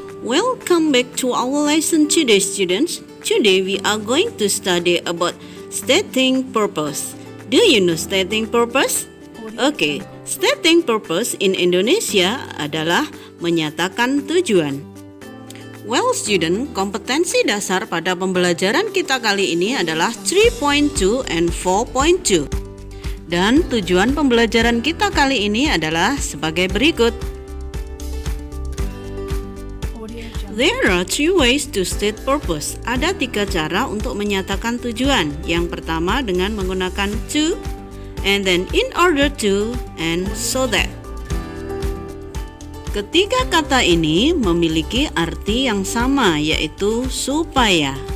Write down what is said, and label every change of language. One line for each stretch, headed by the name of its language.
English: Welcome back to our lesson today, students. Today we are going to study about stating purpose. Do you know stating purpose? Okay, stating purpose in Indonesia
Indonesian: adalah menyatakan tujuan.
English: Well, student,
Indonesian: kompetensi dasar pada pembelajaran kita kali ini adalah 3.2 and 4.2. Dan tujuan pembelajaran kita kali ini adalah sebagai berikut.
English: There are three ways to state purpose.
Indonesian: Ada 3 cara untuk menyatakan tujuan. Yang pertama dengan menggunakan to,
English: and then
Indonesian: in order to, and so that. Ketiga kata ini memiliki arti yang sama, yaitu supaya.